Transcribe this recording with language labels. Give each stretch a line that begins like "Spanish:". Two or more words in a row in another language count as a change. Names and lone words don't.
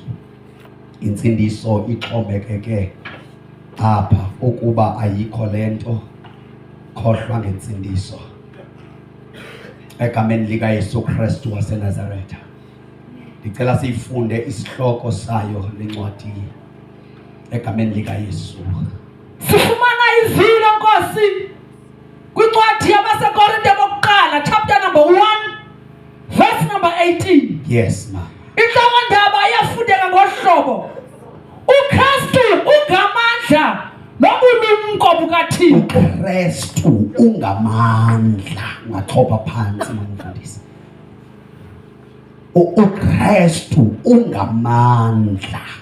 Xhosa: Insindiso ixhomekeke apha ukuba ayikho lento, khohlwa ngensindiso egameni lika Yesu Kristu waseNazaretha.
Zulu: Ngicela sifunde isihloko sayo lencwadi egameni lika Yesu.
Xhosa: Sifumana izilo Nkosi kwincwadi yabaseKorinte bokuqala
English: chapter number 1 verse number 18. Yes ma.
Xhosa: Inhloko ndaba iyafundeka ngohlobo: uKristu ungamandla nobulungu umqobo kaThixo. uKristu ungamandla.
Zulu: Ngachopha phansi mfundisi.
Xhosa: uKristu ungamandla.